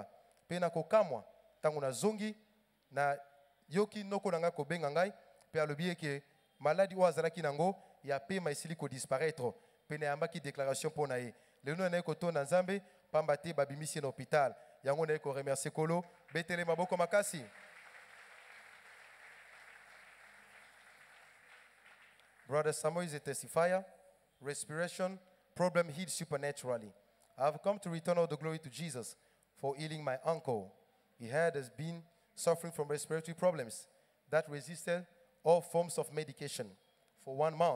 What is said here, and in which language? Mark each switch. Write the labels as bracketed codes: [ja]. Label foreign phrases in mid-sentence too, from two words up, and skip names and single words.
[ln] Pe na kokamwa tango na zongi na yoki noko nanga ko benga ngai, pe alobi ke maladie o azalaki nango ya pema esili ko disparaître. Pe na yambaki [fr] déclaration pour [ln] na ye. Lelo na ko to na Nzambe pambate babimisi na hôpital. Yango na ko remercier kolo, betele maboko makasi. [en] Brother Samuel is a testifier. Respiration problem healed supernaturally. I have come to return all the glory to Jesus for healing my uncle. He had been suffering from respiratory problems that resisted all forms of medication for 1 month.